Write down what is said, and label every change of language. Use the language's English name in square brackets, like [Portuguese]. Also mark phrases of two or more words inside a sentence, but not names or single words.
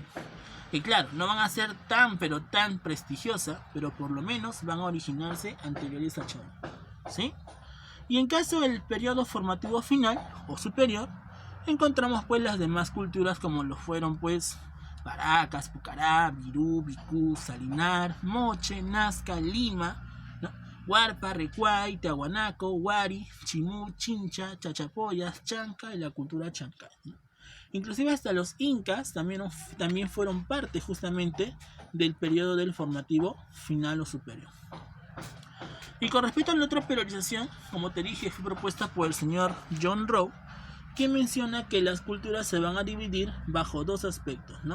[Spanish] Y claro, no van a ser tan prestigiosas, pero por lo menos van a originarse anteriores a Chavín, ¿sí? Y en caso del periodo formativo final o superior, encontramos pues las demás culturas como lo fueron pues Paracas, Pucará, Virú, Vicú, Salinar, Moche, Nazca, Lima, ¿no?, Huarpa, Recuay, Tiahuanaco, Huari, Chimú, Chincha, Chachapoyas, Chanca y la cultura chancay, ¿no? Inclusive hasta los incas también fueron parte justamente del periodo del formativo final o superior. Y con respecto a la otra periodización, como te dije, fue propuesta por el señor John Rowe, que menciona que las culturas se van a dividir bajo dos aspectos, ¿no?